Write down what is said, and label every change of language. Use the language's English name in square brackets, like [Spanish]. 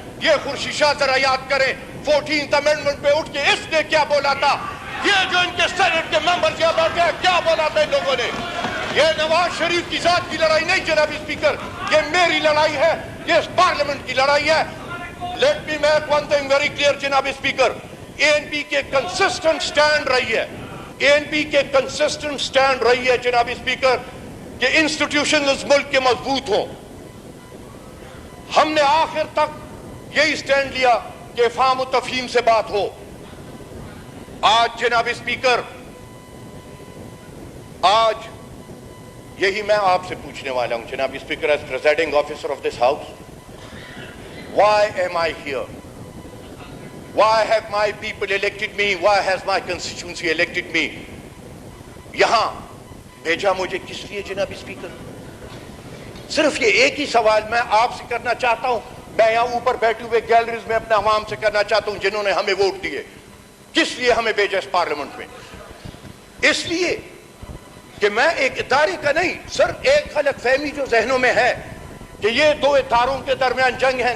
[Urdu] یہ خورشید شاہ ذرا یاد کریں 14th امینڈمنٹ پہ اٹھ کے اس نے کیا بولا تھا. یہ جو ان کے سینٹ کے ممبر یہاں بیٹھے ہیں کیا بولا تھا ان لوگوں نے. یہ نواز شریف کی ذات کی لڑائی نہیں جناب اسپیکر, یہ میری لڑائی ہے, یہ اس پارلیمنٹ کی لڑائی ہے. [English] Let me make one thing very clear [Urdu] جناب اسپیکر. اے این پی کے کنسسٹنٹ سٹینڈ رہی ہے, اے این پی کے کنسسٹنٹ سٹینڈ رہی ہے جناب اسپیکر کہ انسٹیٹیوشن اس ملک کے مضبوط ہوں. ہم نے آخر تک یہی سٹینڈ لیا کہ افہام و تفہیم سے بات ہو. آج جناب اسپیکر, آج یہی میں آپ سے پوچھنے والا ہوں جناب speaker [English] As presiding officer of this house. Why am I here? Why have my people elected me? Why has my constituency elected me? [Urdu] یہاں بھیجا مجھے کس لیے جناب اسپیکر؟ صرف یہ ایک ہی سوال میں آپ سے کرنا چاہتا ہوں. میں یہاں اوپر بیٹھے ہوئے گیلریز میں اپنے عوام سے کرنا چاہتا ہوں جنہوں نے ہمیں ووٹ دیے. کس لیے ہمیں بھیجا اس پارلیمنٹ میں؟ اس لیے کہ میں ایک ادارے کا نہیں, سر ایک غلط فہمی جو ذہنوں میں ہے کہ یہ دو اداروں کے درمیان جنگ ہے.